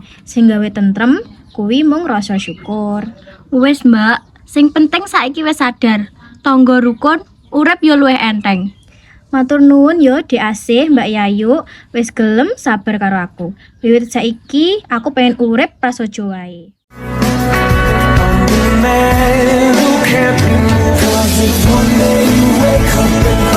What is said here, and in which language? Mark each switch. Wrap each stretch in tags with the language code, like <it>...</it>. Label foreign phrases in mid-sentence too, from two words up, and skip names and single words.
<jv>Sing gawe tentrem kuwi mung rasa syukur. Wis Mbak, sing penting saiki wis sadar. Tangga rukun, urip yo luwih enteng. Matur nuwun yo diasih Mbak Yayu, wis gelem sabar karo aku. Wiwit saiki aku pengen urip prasaja wae.</jv> <en>Man who can't be moved, 'cause if one day you wake up</en>